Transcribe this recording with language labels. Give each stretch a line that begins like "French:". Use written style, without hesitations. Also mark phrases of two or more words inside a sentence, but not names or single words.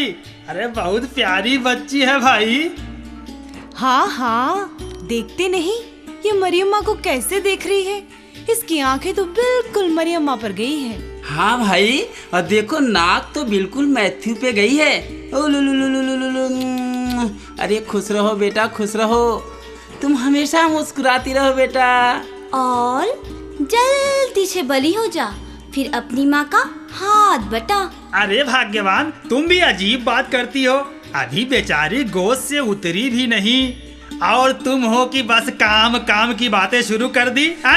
Hindi: अरे बहुत प्यारी बच्ची है भाई। हाँ हाँ, देखते नहीं ये मरियम्मा को कैसे देख रही है। इसकी आंखें तो बिल्कुल मरियम्मा पर गई है। हाँ भाई, और देखो नाक तो बिल्कुल मैथ्यू पे गई है। ओ लु लु लु लु लु लु लु। अरे खुश रहो बेटा, खुश रहो। तुम हमेशा मुस्कुराती रहो बेटा। और जल्दी से बली हो जा, फिर अपनी माँ का हाथ बटा। अरे भाग्यवान, तुम भी अजीब बात करती हो। अभी बेचारी गोद से उतरी भी नहीं और तुम हो कि बस काम काम की बातें शुरू कर दी।